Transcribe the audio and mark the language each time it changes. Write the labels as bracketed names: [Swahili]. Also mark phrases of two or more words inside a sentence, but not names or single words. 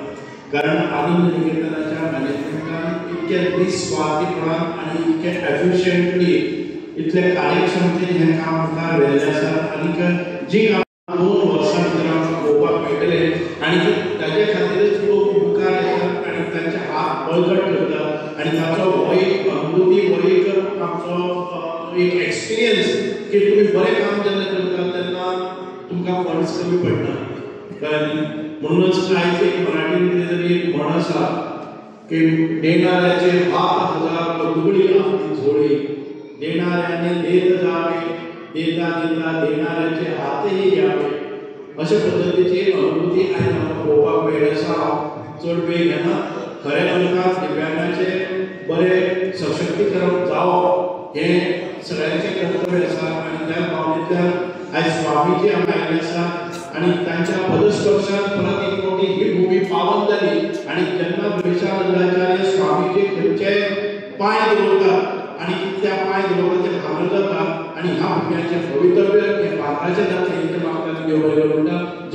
[Konkani] कारण आनंद निकेतनाच्या मॅनेजमेंटान इतके निस्वार्थीपणान आनी इतके एफिशियंटली इतले कार्यक्षमतेन हें काम मुखार व्हेल्लें आसा आनीक जी कामां 2 वर्सां भितर आमकां पळोवपाक मेळटले आनी ताचे खातीरच लोक मुखार येतात आनी तांचे हात बळकट करतात आनी ताचो हो एक अनुभूती हो एक आमचो एक एक्सपिरियन्स की तुम्ही बरें काम जेन्ना करता तेन्ना तुमकां फंड्स कमी पडना. कळ्ळें म्हणूनच आयज एक मराठीन कितें तरी एक म्हण आसा की [Marathi] देणाऱ्याचे 7,000 दुबळी आपली झोळी देणाऱ्याने देत जावे देता देता देणाऱ्याचे हातही घ्यावे. [Konkani] अशा पद्धतीची अनुभूती आयज आमकां पळोवपाक मेळ्ळी आसा. हांव चड वेळ घेना. खरें अर्थान दिव्यांगाचे बरें सशक्तीकरण जावप हें सगळ्यांचें कर्तव्य आसा आनी त्या भावनेंतल्यान आयज स्वामीजी हांगा आयिल्ले आसात आनी तांच्या पदस्पर्शान परत एक मोठी ही भूमी पावन जाली आनी जेन्ना विवेकानंदाचार्य स्वामीजी खंयचे पांय दवरतात आनी त्या पांय दवरता ते भांगर जाता आनी ह्या भुरग्यांचें भवितव्य हें भारताचें जातलें हें म्हाका देव बरें करूं म्हणटा.